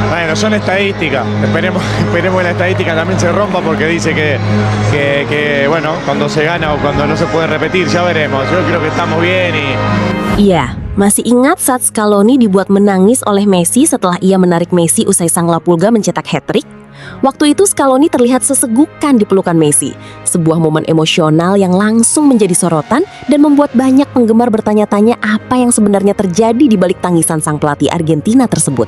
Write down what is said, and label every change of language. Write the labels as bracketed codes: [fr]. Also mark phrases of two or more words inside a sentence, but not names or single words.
[es] Bueno, son estadísticas. Esperemos que la estadística también se rompa porque dice bueno, cuando se gana o cuando no se puede repetir, ya veremos. Yo creo que estamos bien y... [id] Iya, masih ingat saat Scaloni dibuat menangis oleh Messi setelah ia menarik Messi usai sang Lapulga mencetak hat-trick? Waktu itu Scaloni terlihat sesegukan di pelukan Messi, sebuah momen emosional yang langsung menjadi sorotan dan membuat banyak penggemar bertanya-tanya apa yang sebenarnya terjadi di balik tangisan sang pelatih Argentina tersebut.